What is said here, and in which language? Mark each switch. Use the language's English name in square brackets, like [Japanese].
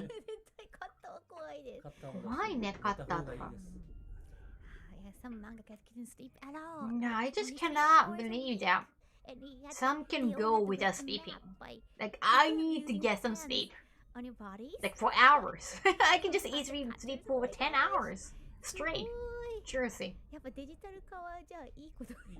[Japanese] 絶対買ったは怖いです。怖いね、買ったとか。 [English] Some mangakas couldn't sleep at all. No, I just cannot believe that some can go without sleeping. Like, I need to get some sleep. On your body? Like, for hours. I can just easily sleep for 10 hours straight. Seriously. [Japanese] やっぱデジタル化はじゃあいいこと